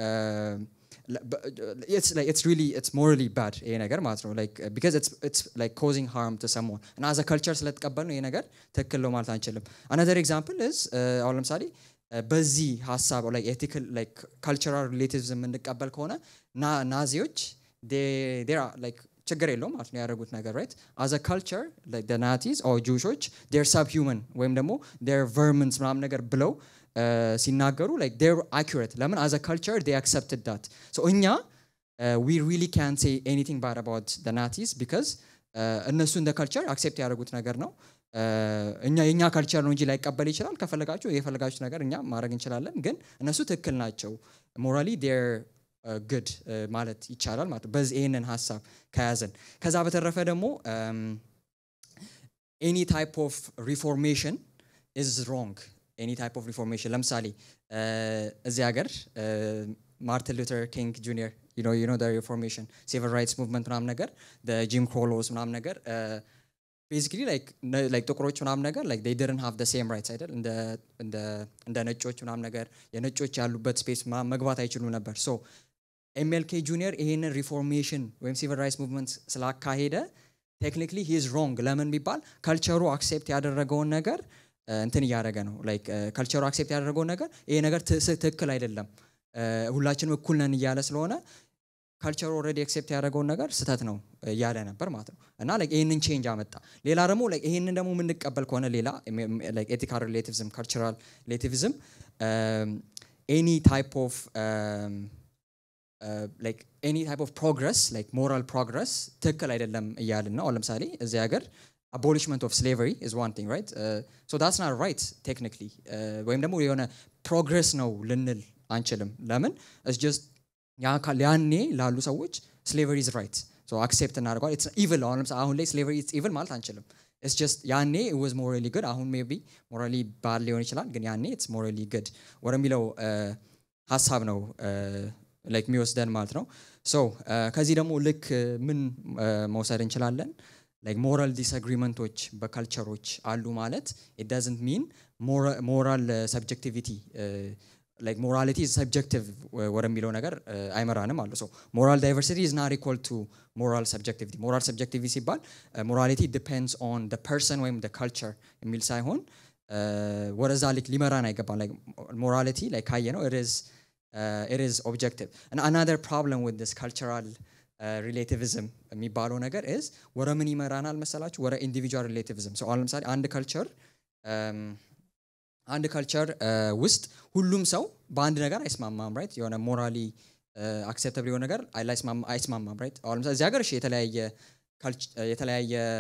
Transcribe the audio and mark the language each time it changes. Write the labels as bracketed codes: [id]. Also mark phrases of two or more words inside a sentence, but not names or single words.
[en] it's morally bad [am] ይሄ ነገር ማለት ነው [en] like because it's like causing harm to someone and as a culture [am] ስለተቀበል ነው ይሄ ነገር ትክክል ነው ማለት አንችልም [en] another example is [am] አሁን ለምሳሌ በዚህ ሐሳብ [en] like ethical like cultural relativism [am] እንቀበል ከሆነ ናዚዎች [en] they are like [am] ችግር የለውም ማለት ነው ያደረጉት ነገር [en] right as a culture like the Nazis or Jewishዎች they're subhuman [am] ወይም ደግሞ [en] they're vermins [am] ምናምን ነገር ብለው ሲናገሩ [en] like they're accurate [am] ለምን [en] as a culture they accepted that so [am] እኛ [en] we really can't say anything bad about the Nazis because [am] እነሱ እንደ culture accept ያደረጉት ነገር ነው እኛ የኛ culture ነው እንጂ ላይቀበል ይችላል ከፈለጋችሁ የፈለጋችሁት ነገር እኛ ማድረግ እንችላለን ግን እነሱ ትክክል ናቸው [en] morally they're good [am] ማለት ይቻላል ማለት በዚህ ይሄንን ሐሳብ ከያዘን ከዛ በተረፈ ደግሞ [en] any type of reformation is wrong any type of reformation [am] ለምሳሌ እዚህ ሀገር [en] ማርቲን ሉተር ኪንግ ጁኒየር you know the reformation civil rights movement [am] ምናምን ነገር [en] the Jim Crow laws ምናምን [am] ነገር [en] basically like [am] ጥቁሮች ምናምን ነገር [en] like they didn't have the same rights [am] አይደል እንደ ነጮች ምናምን ነገር የነጮች ያሉበት ስፔስ መግባት አይችሉም ነበር so MLK junior ይሄንን ሪፎርሜሽን ወይም [en] civil rights movement [am] ስላካሄደ [en] technically he is wrong [am] ለምን ቢባል ካልቸሩ አክሴፕት ያደረገውን ነገር እንትን ያደረገ ነው like ካልቸሩ አክሴፕት ያደረገው ነገር ይሄ ነገር ትክክል አይደለም ሁላችንም እኩል ነን ያለ ስለሆነ ካልቸሩ ኦሬዲ አክሴፕት ያደረገው ነገር ስህተት ነው ያለ ነበር ማለት ነው እና like ይሄንን ቼንጅ አመጣ ሌላ ደግሞ like ይሄንን ደግሞ ምን እንቀበል ከሆነ ሌላ [en] like ethical relativism cultural relativism any type of like any type of progress like moral progress [am] ትክክል አይደለም እያልን ነው ለምሳሌ እዚህ ሀገር [en] abolishment of slavery is one thing right so that's not right technically [am] ወይም ደግሞ የሆነ [en] progress [am] ነው ልንል አንችልም ለምን [en] it's just [am] ያኔ ላሉ ሰዎች [en] slavery is right so accept እናደርጋለን it's evil [am] አሁን ላይ [en] slavery it's evil [am] ማለት አንችልም [en] it's just ያኔ it was morally good አሁን maybe morally bad [am] ሊሆን ይችላል ግን ያኔ [en] it's morally good [am] ወደሚለው ሐሳብ ነው [en] like [am] የሚወስደን ማለት ነው so ከዚህ ደግሞ ልክ ምን መውሰድ እንችላለን [en] like moral disagreementዎች [am] በካልቸሮች አሉ ማለት [en] it doesn't mean moral subjectivity like morality is subjective [am] ወደሚለው ነገር አይመራንም አለ [en] so moral diversity is not equal to moral subjectivity ሲባል morality depends on the person ወይም the culture [am] የሚል ሳይሆን ወደዛ ሊመራን አይገባም [en] like morality like [am] ካየ ነው [en] it is objective and another problem with this cultural relativism [am] የሚባለው ነገር [en] is [am] ወደ ምን ይመራናል መሰላችሁ ወደ [en] individual relativism so ለምሳሌ [am] አንድ ካልቸር ውስጥ ሁሉም ሰው በአንድ ነገር አይስማማም right የሆነ [en] morally acceptable [am] የሆነ ነገር አይስማማም right አሁን ለምሳሌ እዚህ ሀገር የተለያየ